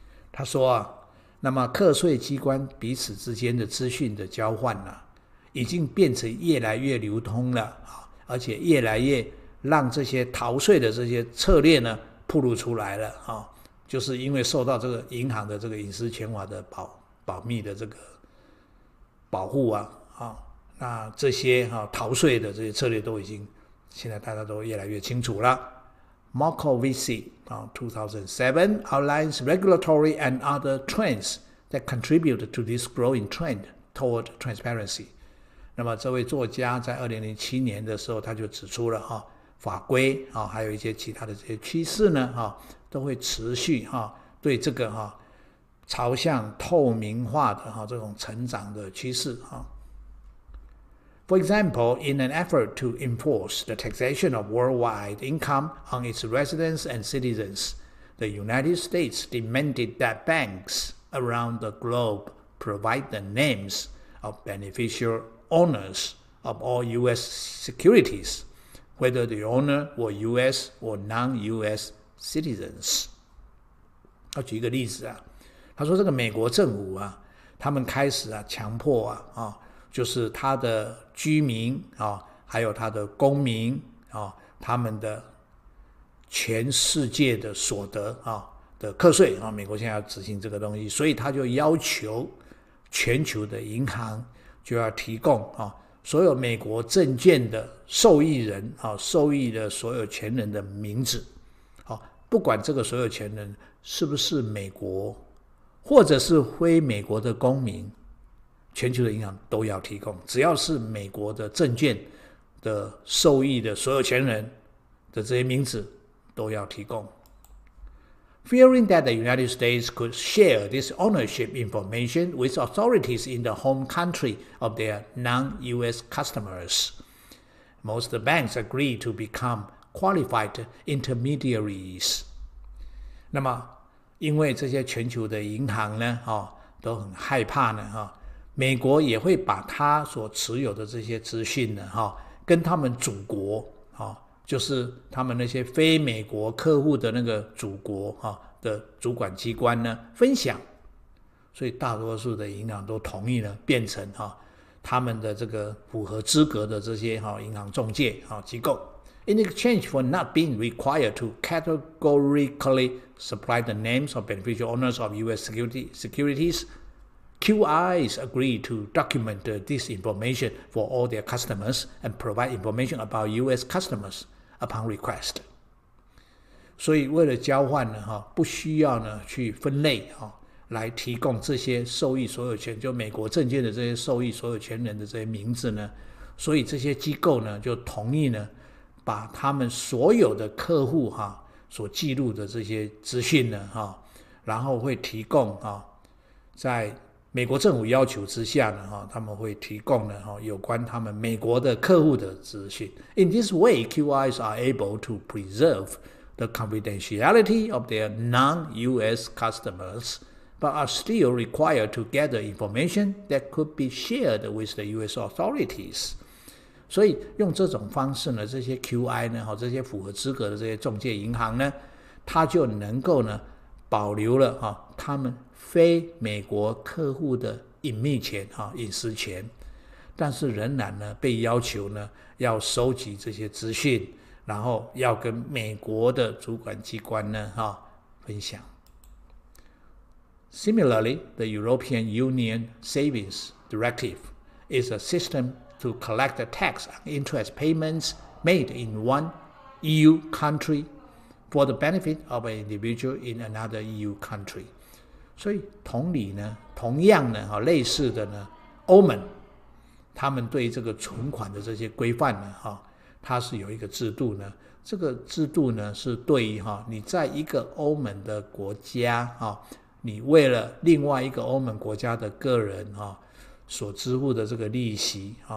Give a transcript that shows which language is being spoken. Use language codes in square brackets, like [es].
[zh] 他说那么课税机关彼此之间的资讯的交换已经变成越来越流通了，而且越来越让这些逃税的这些策略呢暴露出来了，就是因为受到这个银行的这个隐私权法的保密的这个保护那这些逃税的这些策略都已经现在大家都越来越清楚了。 [en] Markovici 2007 outlines regulatory and other trends that contribute to this growing trend toward transparency. [zh] 那么这位作家在2007年的时候他就指出了法规还有一些其他的这些趋势呢都会持续对这个朝向透明化的这种成长的趋势 [en] For example, in an effort to enforce the taxation of worldwide income on its residents and citizens, the United States demanded that banks around the globe provide the names of beneficial owners of all U.S. securities, whether the owner were U.S. or non-U.S. citizens. [zh] 他举一个例子他说这个美国政府他们开始强迫就是他的居民还有他的公民他们的全世界的所得的课税美国现在要执行这个东西，所以他就要求全球的银行就要提供所有美国证券的受益人受益的所有权人的名字，不管这个所有权人是不是美国或者是非美国的公民，全球的银行都要提供，只要是美国的证券的受益的所有权人的这些名字都要提供。 [en] Fearing that the United States could share this ownership information with authorities in the home country of their non-U.S. customers, most banks agreed to become qualified intermediaries. [zh] 那么因为这些全球的银行呢都很害怕呢美国也会把他所持有的这些资讯呢跟他们祖国就是他们那些非美国客户的那个祖国的主管机关呢分享，所以大多数的银行都同意呢变成他们的这个符合资格的这些银行中介机构。 [en] In exchange for not being required to categorically supply the names of beneficial owners of U.S. securities, QIs agreed to document this information for all their customers and provide information about U.S. customers upon request. [zh] 所以为了交换呢不需要呢去分类来提供这些受益所有权，就美国证券的这些受益所有权人的这些名字呢，所以这些机构呢就同意呢把他们所有的客户所记录的这些资讯呢然后会提供在美国政府要求之下呢他们会提供呢有关他们美国的客户的资讯。 [en] In this way, QIs are able to preserve the confidentiality of their non-U.S. customers, but are still required to gather information that could be shared with the U.S. authorities. [zh] 所以用这种方式呢，这些 QI 呢这些符合资格的这些中介银行呢，它就能够呢保留了他们非美国客户的隐秘权隐私权，但是仍然呢被要求呢要收集这些资讯，然后要跟美国的主管机关呢分享。 [en] Similarly, the European Union Savings Directive is a system to collect the tax on interest payments made in one EU country for the benefit of an individual in another EU country. [zh] 所以同样呢，类似的呢，欧盟他们对这个存款的这些规范呢，它是有一个制度呢。这个制度呢，是对于你在一个欧盟的国家你为了另外一个欧盟国家的个人所支付的这个利息